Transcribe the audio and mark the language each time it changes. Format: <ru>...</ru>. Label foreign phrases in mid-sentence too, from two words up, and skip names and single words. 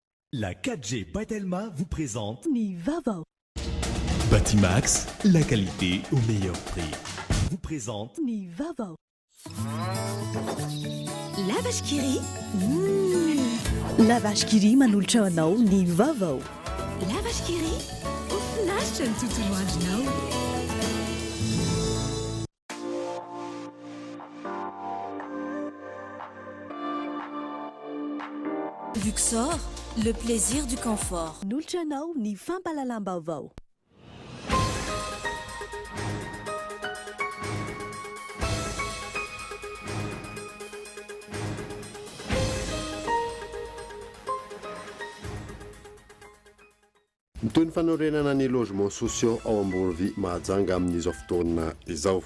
<fr>La 4G Batelma vous présente</fr> <mg>Nivava.</mg> <fr>Batimax, la qualité au meilleur prix. Vous présente</fr> <mg>Nivava.</mg> <fr>La vache qui rit.</fr> <mg>La vache qui rit manolotra anao ny vavao.</mg> <fr>La vache qui rit.</fr> <mg>Ofinaritra ny tontolo andronao.</mg> <fr>Luxor, le plaisir du confort.</fr> <mg>Nolotra anao ny fampalalam-baovao. Toy ny fanorenana ny</mg> <fr>logement sociaux</fr> <mg>ao ambony Mahajanga amin'izao fotoana izao.</mg>